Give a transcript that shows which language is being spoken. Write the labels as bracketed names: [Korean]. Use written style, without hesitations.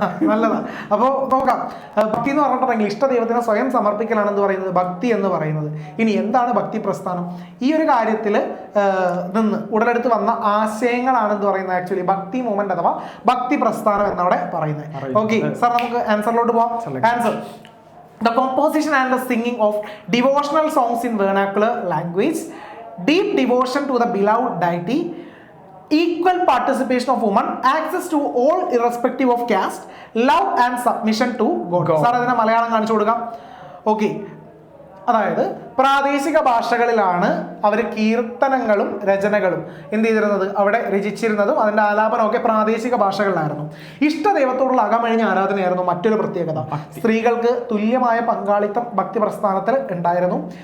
[Malayalam] നല്ലതാ. അപ്പോൾ നോക്കാം. ഭക്തി എന്ന് പറഞ്ഞിട്ടുണ്ടെങ്കിൽ ഇഷ്ട ദൈവത്തിനെ സ്വയം സമർപ്പിക്കലാണ് എന്ന് പറയുന്നത് ഭക്തി എന്ന് പറയുന്നത്. ഇനി എന്താണ് ഭക്തി പ്രസ്ഥാനം? ഈ ഒരു കാര്യത്തിൽ നിന്ന് ഉടലെടുത്ത് വന്ന ആശയങ്ങളാണ് എന്ന് പറയുന്നത് ആക്ച്വലി ഭക്തി മൂവ്മെന്റ് അഥവാ ഭക്തി പ്രസ്ഥാനം എന്നവിടെ പറയുന്നത്. ഓക്കെ സാർ, നമുക്ക് ആൻസറിലോട്ട് പോവാം. [English] Answer: the composition and the singing of devotional songs in vernacular language, deep devotion to the beloved deity, equal participation of women, access to all irrespective of caste, love and submission to God. [Malayalam] Sir അതിനെ മലയാളം കാണിച്ചു കൊടുക്കാം. Okay, അതായത് പ്രാദേശിക ഭാഷകളിലാണ് അവർ കീർത്തനങ്ങളും രചനകളും എന്ത് ചെയ്തിരുന്നത്, അവിടെ രചിച്ചിരുന്നതും അതിൻ്റെ ആലാപനമൊക്കെ പ്രാദേശിക ഭാഷകളിലായിരുന്നു. ഇഷ്ടദൈവത്തോടുള്ള അകമഴിഞ്ഞ ആരാധനയായിരുന്നു മറ്റൊരു പ്രത്യേകത. സ്ത്രീകൾക്ക് തുല്യമായ പങ്കാളിത്തം ഭക്തി പ്രസ്ഥാനത്തിൽ ഉണ്ടായിരുന്നു.